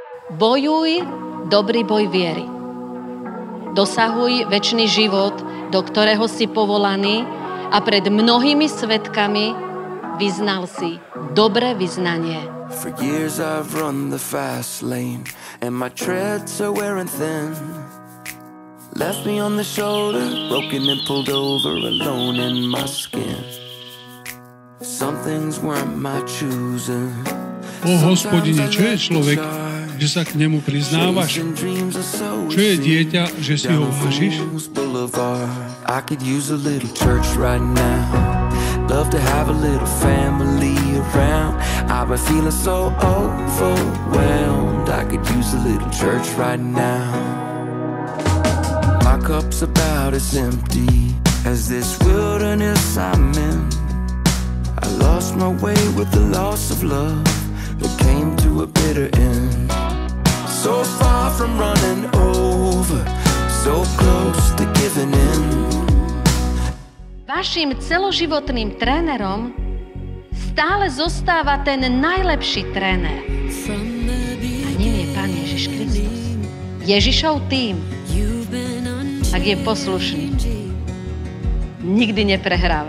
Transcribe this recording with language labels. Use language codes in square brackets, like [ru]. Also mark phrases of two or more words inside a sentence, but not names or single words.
[sk] Bojuj dobrý boj viery. Dosahuj večný život, do ktorého si povolaný a pred mnohými svedkami vyznal si dobré vyznanie. [en] For years I've run the fast lane and my treads are wearing thin. Left me on the shoulder, broken and pulled over, alone in my skin. Some things weren't my choosing. [sk] O Hospodine, čo je človek, že sa k nemu priznávaš? Čo je dieťa, že si ho vážiš? [en] I could use a little church right now. Love to have a little family around. I've been feeling so overwhelmed. I could use a little church right now. My cup's about as empty as this wilderness I'm in. I lost my way with the loss of love that came to a bitter end. So far from running over, so close to giving in. [sk] Vašim celoživotným trénerom stále zostáva ten najlepší tréner. A ním je Pán Ježiš Kristus. Ježišov tým, ak je poslušný, nikdy neprehráva.